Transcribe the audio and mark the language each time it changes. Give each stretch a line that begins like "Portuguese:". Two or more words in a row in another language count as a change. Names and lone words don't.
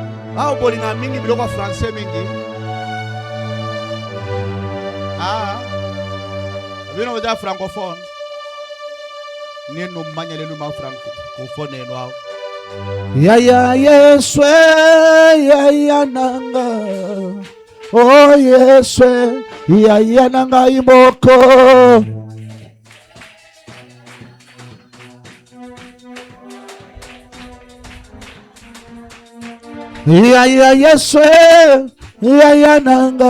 Lingala: Ah, bolinga mingi biloko français mingi. Ah. Bino oja francophone. Ni no manyele no ma francophone no ao. Yaya Yeswe, yaya nanga. Oh Yeswe, yaya nanga imoko. Yaya Yeswe, yaya nanga.